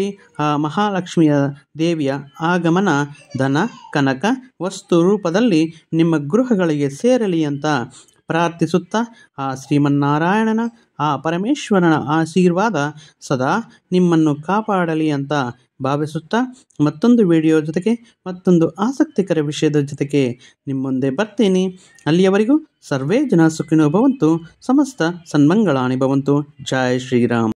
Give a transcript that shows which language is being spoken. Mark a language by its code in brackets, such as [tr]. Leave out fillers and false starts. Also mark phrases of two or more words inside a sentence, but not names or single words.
[kn] ಆ ಮಹಾಲಕ್ಷ್ಮಿಯ ದೇವಿಯ ಆಗಮನ ಧನ ಕನಕ ವಸ್ತು ರೂಪದಲ್ಲಿ ನಿಮ್ಮ ಗೃಹಗಳಿಗೆ ಸೇರಲಿ ಅಂತ ಪ್ರಾರ್ಥಿಸುತ್ತಾ, ಆ ಶ್ರೀಮನ್ನಾರಾಯಣನ, ಆ ಪರಮೇಶ್ವರನ ಆಶೀರ್ವಾದ ಸದಾ ನಿಮ್ಮನ್ನು ಕಾಪಾಡಲಿ ಅಂತ ಭಾವಿಸುತ್ತಾ, ಮತ್ತೊಂದು ವಿಡಿಯೋ ಜೊತೆಗೆ, ಮತ್ತೊಂದು ಆಸಕ್ತಿಕರ ವಿಷಯದ ಜೊತೆಗೆ ನಿಮ್ಮ ಮುಂದೆ ಬರ್ತೀನಿ. [sa] ಅಲ್ಲಿಯವರೆಗೂ ಸರ್ವೇ ಜನ ಸುಖಿನೋ ಭವಂತು, ಸಮಸ್ತ ಸನ್ಮಂಗಳಾನಿ ಭವಂತು. ಜೈ ಶ್ರೀರಾಮ್.